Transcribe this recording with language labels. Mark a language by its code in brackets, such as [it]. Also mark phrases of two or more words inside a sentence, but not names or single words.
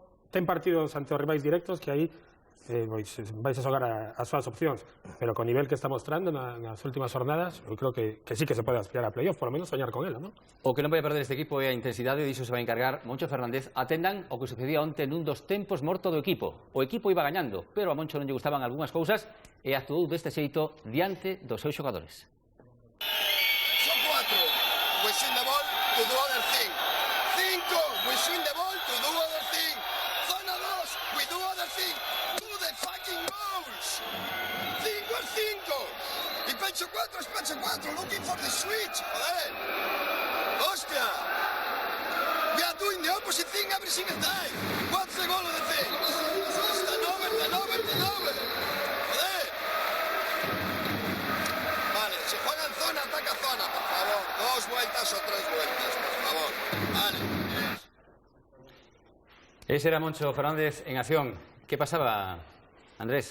[gl] Ten partidos ante os rivais directos que aí vais a xogar as súas opcións, pero co nivel que está mostrando nas últimas jornadas, eu creo que sí que se pode aspirar a playoff, [es] por lo menos [gl] soñar con ela, non? O que non vai a perder este equipo é a intensidade, e diso se vai encargar Moncho Fernández. Atendan o que sucedía onte nun dos tempos morto do equipo. O equipo iba gañando, pero a Moncho non lle gustaban algunhas cousas e actuou deste xeito diante dos seus xogadores. Son 4, [en] we win the ball to do other thing. 5, we win the ball to do other thing. Zona 2, we do other thing. Do the fucking goals. [es] 5 es 5. Y pecho 4 es pecho 4. [en] Looking for the switch, [es] joder. Hostia. [en] We are doing the opposite thing every single time. What's the goal of the thing? Turn over. [es] Joder. Vale, si juegan zona, ataca zona, por favor. 2 vueltas o 3 vueltas, por favor. Vale. [gl] Ese era Moncho Fernández en acción. ¿Qué pasaba, Andrés?